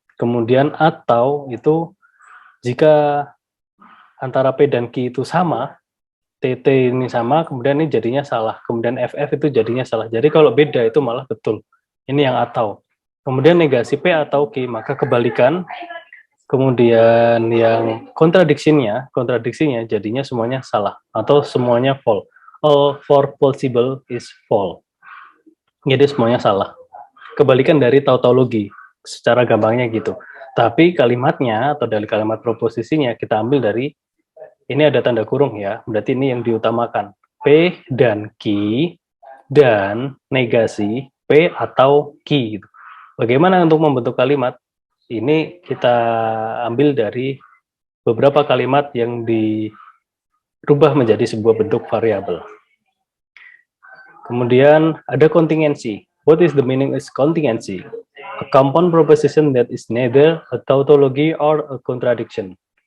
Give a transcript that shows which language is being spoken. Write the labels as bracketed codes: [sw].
[id] Kemudian atau itu jika antara P dan Q itu sama, TT ini sama, kemudian ini jadinya salah, kemudian FF itu jadinya salah. Jadi kalau beda itu malah betul. Ini yang atau. Kemudian negasi P atau Q, maka kebalikan. Kemudian yang kontradiksinya jadinya semuanya salah atau semuanya false. [en] All for possible is false. [id] Jadi semuanya salah. Kebalikan dari tautologi. Secara gampangnya gitu. Tapi kalimatnya atau dari kalimat proposisinya kita ambil dari, ini ada tanda kurung ya, berarti ini yang diutamakan. P dan Q dan negasi P atau Q gitu. Bagaimana untuk membentuk kalimat? Ini kita ambil dari beberapa kalimat yang dirubah menjadi sebuah bentuk variabel. Kemudian ada contingency. [en] What is the meaning is contingency? A compound proposition that is neither a tautology or a contradiction.